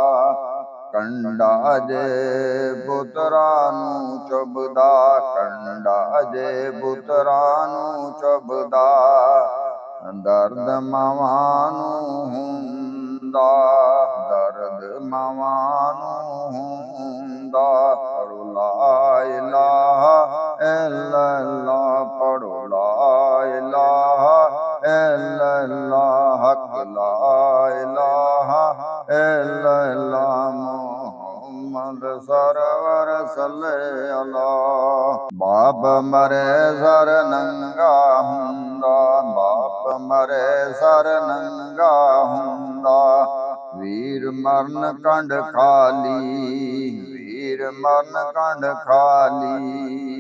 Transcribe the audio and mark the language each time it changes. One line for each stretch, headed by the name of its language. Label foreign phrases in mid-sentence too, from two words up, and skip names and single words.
Punjabi: کنڈا جے پترا نوں چبھدا، کنڈا جے پترا نوں چبھدا. درد ماواں نوں ہندا، درد ماواں نوں ہندا.
Arabic: پڑھو لا إله إلا الله، پڑھو لا إله إلا الله، حق لا إله إلا الله. محمد سرور صلی علی.
Punjabi: باپ مرے زر ننگا ہندا، باپ مرے زر ننگا ہندا. ویر مرن کنڈھ خالی، ویر مرن کنڈھ خالی.